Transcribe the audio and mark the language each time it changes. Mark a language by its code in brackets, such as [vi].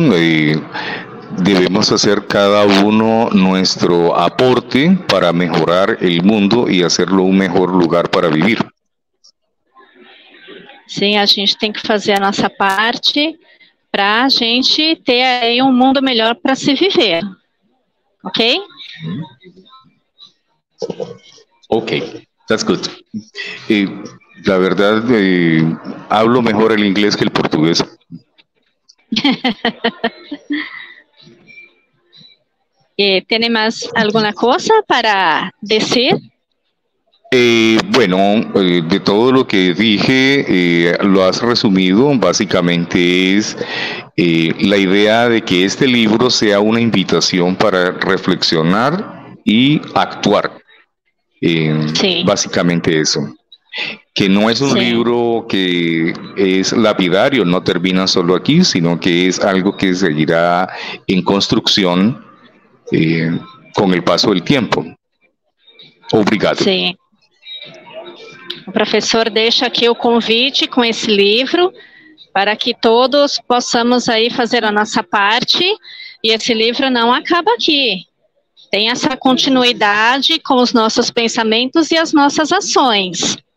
[es] Debemos hacer cada uno nuestro aporte para mejorar el mundo y hacerlo un mejor lugar para vivir. [pt] Sim, a gente tem que fazer a nossa parte para a gente ter aí um mundo melhor para se viver. [en] Ok? Ok, that's good. [es] La verdad, hablo mejor el inglés que el portugués. ¿Tiene más alguna cosa para decir? Bueno, de todo lo que dije, lo has resumido. Básicamente es la idea de que este libro sea una invitación para reflexionar y actuar. Sí. Básicamente eso. Que no es un libro que es lapidario, no termina solo aquí, sino que es algo que seguirá en construcción [pt] com o passo do tempo. Obrigado. Sim. O professor deixa aqui o convite com esse livro para que todos possamos aí fazer a nossa parte, e esse livro não acaba aqui. Tem essa continuidade com os nossos pensamentos e as nossas ações.